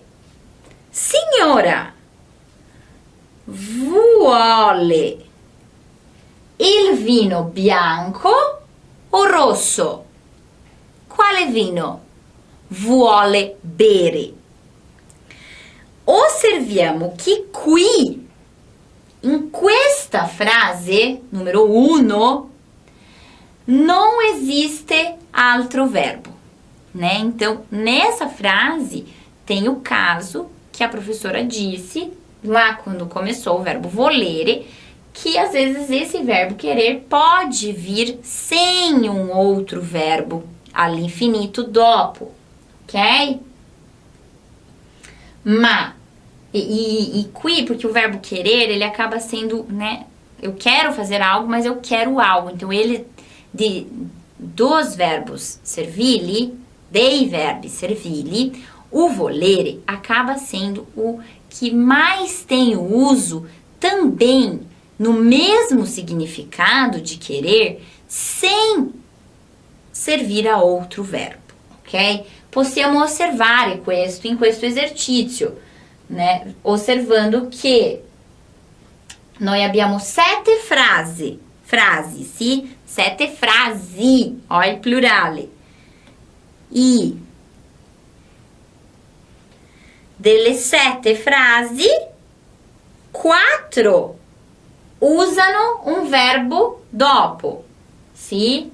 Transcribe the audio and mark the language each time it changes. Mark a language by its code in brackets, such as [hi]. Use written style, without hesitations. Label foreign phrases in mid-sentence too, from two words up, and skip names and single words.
[it] Signora, vuole il vino bianco o rosso? Quale vino vuole bere? Osserviamo che qui, in questa frase, numero 1, [pt] não existe altro verbo, né? Então, nessa frase tem o caso que a professora disse lá quando começou o verbo volere, que às vezes esse verbo querer pode vir sem um outro verbo [it] all'infinito dopo, [pt] ok? [it] Ma, e qui, [pt] porque o verbo querer, ele acaba sendo, né? Eu quero fazer algo, mas eu quero algo. Então, ele, dos verbos servili, [it] dei verbi servili, [pt] o volere acaba sendo o que mais tem o uso também no mesmo significado de querer, sem servir a outro verbo, ok? [it] Possiamo osservare questo in questo esercizio, né? Osservando che noi abbiamo 7 frasi, sì? 7 frasi, olha il plurale. E delle 7 frasi, 4 usano un verbo dopo, sì?